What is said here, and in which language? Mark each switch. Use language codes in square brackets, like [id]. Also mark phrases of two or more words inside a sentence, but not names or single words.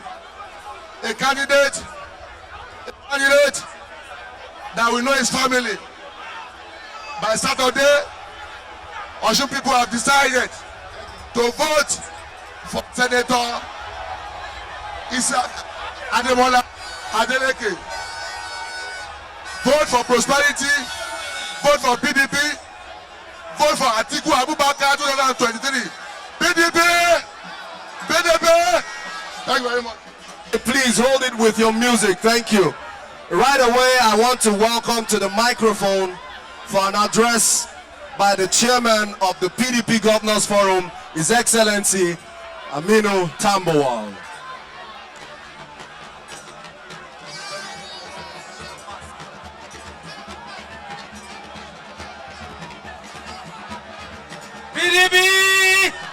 [en] A candidate that will know his family. By Saturday, Osun people have decided to vote for Senator Ademola Adeleke. Vote for prosperity. Vote for PDP. Vote for Atiku Abubakar 2023. PDP. Thank you very much. Please hold it with your music. Thank you. Right away, I want to welcome to the microphone for an address by the chairman of the PDP Governors Forum, His Excellency Aminu Tambuwal. PDP!